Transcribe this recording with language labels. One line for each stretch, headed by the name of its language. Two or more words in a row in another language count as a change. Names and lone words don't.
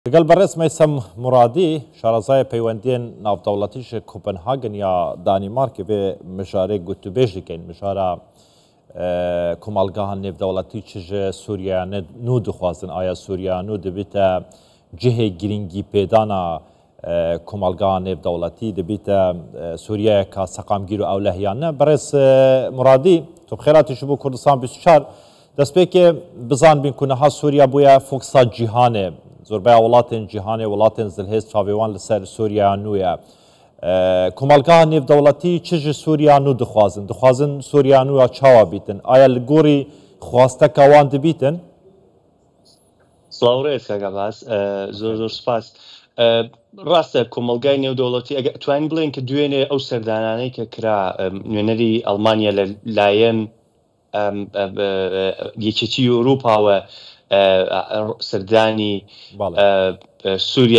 Central Kurdish: لەگەڵ بەڕێز مەیسەم مرادی شارەزای پەیوەندیên ناودەوڵەتیش
Kurdish: کۆپنهاگن یا دانیمارکê vê mijarê gotûbêj dikin mijara komalgehan nêvdewletî çi ji Sûriyanê nû dixwazin aya Sûriya nû dibîte cihê giringî pêdana komalgehan nêvdewletî dibîte Sûriyeyeka seqamgîr û ewlehiyan ne berêz Muradî tu bi xêratî ji bo Kurdistan 24 destpêkê bizanbîn ku niha Sûriya bûye foksa cîhanê
Central Kurdish: زۆربەی وڵاتên
Kurdish: cîhanê welatên zilhêz çavêwan li ser Sûriya nû ye komalgeha nêvdewletî çi ji Sûriya nû dixwazin Sûriya nû ya çawa bîtin aya li gorî xwasteka wan dibîtin
Central Kurdish: سڵاوڕێت کاکەباس زۆر زۆر سپاس ڕاستە کۆمەلگای نێودەوڵەتی ئەگە توانین بڵێن کە دوێنێ ئەو سەردانانەی کە کرا نوێنەری ئەڵمانیا لە لایەن یەکێتی ئەوروپاوە سەردانی سووریای